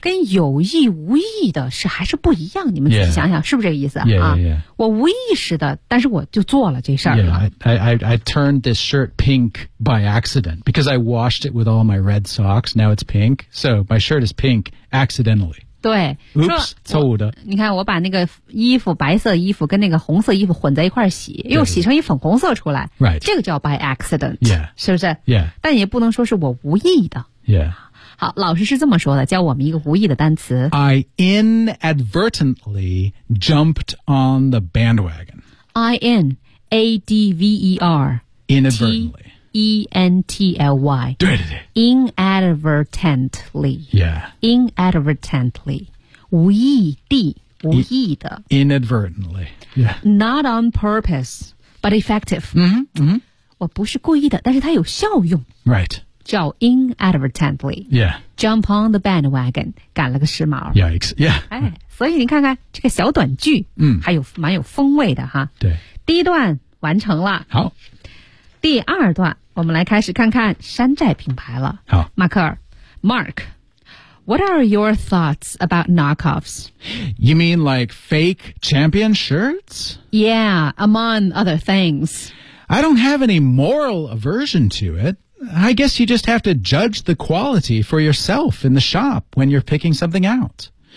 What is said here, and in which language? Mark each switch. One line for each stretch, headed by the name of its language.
Chinese: 跟有意无意的是还是不一样你们自己想想、是不是这个意思 我无意识的但是我就做了这事儿
English: I turned this shirt pink by accident because I washed it with all my red socks now it's pink so my shirt is pink accidentally
Chinese: 对 Oops, 错误的你看我把那个衣服白色衣服跟那个红色衣服混在一块洗又洗成一粉红色出来
English: Right.
Chinese: 这个叫 by accident、
English: yeah.
Chinese: 是不是、
English: yeah.
Chinese: 但也不能说是我无意的
English: Yeah.
Chinese: 好老师是这么说的教我们一个无意的单词
English: I inadvertently jumped on the bandwagon I-N-A-D-V-E-R Inadvertently T-E-N-T-L-Y
Chinese: 对对对
English: Inadvertently Yeah Inadvertently
Chinese: 无意的
English: Inadvertently Yeah Not on purpose But effective
Chinese: 我不是故意的但是它有效用
English: Right
Chinese: 叫 inadvertently
English: Yeah Jump on the bandwagon
Chinese: 赶了个时髦
English: Yikes Yeah、
Chinese: 所以你看看这个小短句、还有蛮有风味的哈对第一段完成了好第二段我们来开始看看山寨品牌了好
English: 马克尔 Mark What are your thoughts about knockoffs? You mean like fake champion shirts? Yeah among other things I don't have any moral aversion to itI guess you just have to judge the quality for yourself in the shop when you're picking something out.